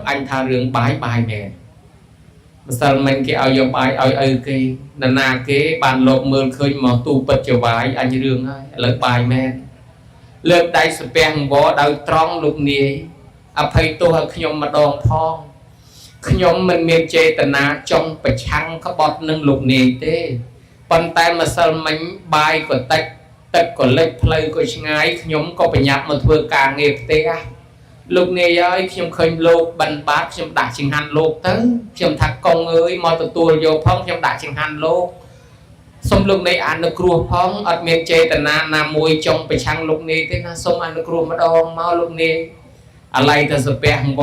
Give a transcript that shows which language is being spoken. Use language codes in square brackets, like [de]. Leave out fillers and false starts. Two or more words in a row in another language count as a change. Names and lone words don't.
[km] អញថារឿងបាយមែនម្សិលមិញគេឲ្យយកបាយឲ្យឪគេណាគេបានលោកមើលឃើញមកទូពិតចវាយអញរឿងហើយឥឡូវបាយមែនលើកដៃស្ពះអង្វរដោយត្រង់លោកនាយអភ័យទោសឲ្យខ្ញុំម្ដងផងខ្ញុំមិនមានចេតនាចង់ប្រឆាំងក្បត់នឹងលោកនាយទេប៉ុន្តែម្សិលមិញបាយក៏តិចទឹកក៏លិចផ្លូវក៏ឆ្ងាយខ្ញុំក៏ប្រញាប់មកធ្វើការងារផ្ទះ [vi] lúc này ấy [km] ខ្ញុំឃើញលោកបិណ្ឌបាតខ្ញុំដាក់ចង្ហាន់លោកទៅខ្ញុំថាកងអើយមកទទួលយកផងខ្ញុំដាក់ចង្ហាន់លោកសូមលោកនេះអនុគ្រោះផងអត់មានចេតនាណាមួយចង់ប្រឆាំងលោកនេះទេណាសូមអនុគ្រោះម្ដងមកលោកនេះអាឡ័យទៅសាពះអង្វ